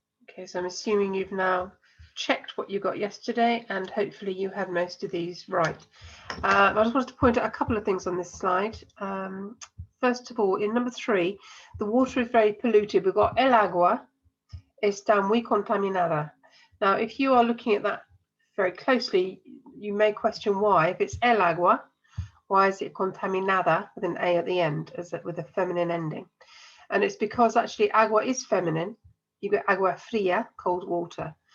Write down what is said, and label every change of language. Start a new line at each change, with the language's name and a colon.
English: Okay, so I'm assuming you've now checked what you got yesterday, and hopefully you had most of these right. I just wanted to point out a couple of things on this slide. First of all, in number 3, the water is very polluted.
Spanish: We've got el agua está muy contaminada.
English: Now, if you are looking at that very closely, you may question why. If it's el agua, why is it contaminada with an A at the end, with a feminine ending? And it's because actually agua is feminine. You get
Spanish: agua fría,
English: cold water.